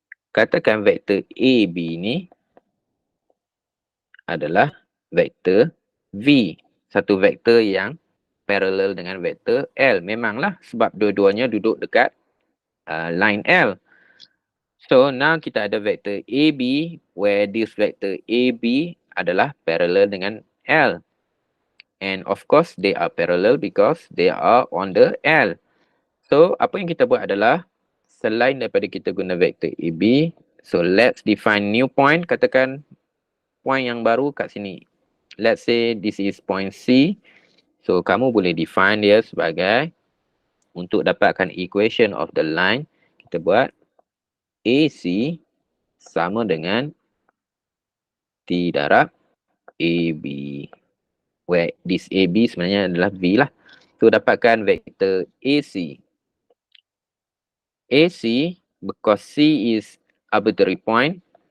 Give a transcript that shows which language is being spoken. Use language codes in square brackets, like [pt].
[ms] Katakan vektor AB ni adalah vektor V. Satu vektor yang parallel dengan vektor L. Memanglah sebab dua-duanya duduk dekat line L. So now kita ada vektor AB [en] where this [ms] vektor AB adalah parallel dengan L. [en] And of course they are parallel because they are on the L. [ms] So apa yang kita buat adalah selain daripada kita guna vektor AB, [en] so let's define new point. [ms] Katakan point yang baru kat sini. [en] Let's say this is point C. [ms] So kamu boleh define dia sebagai untuk dapatkan [en] equation of the line, [ms] kita buat AC sama dengan T darab AB. Where this AB sebenarnya adalah V lah. So, dapatkan vektor AC. [en] AC, because C is arbitrary point.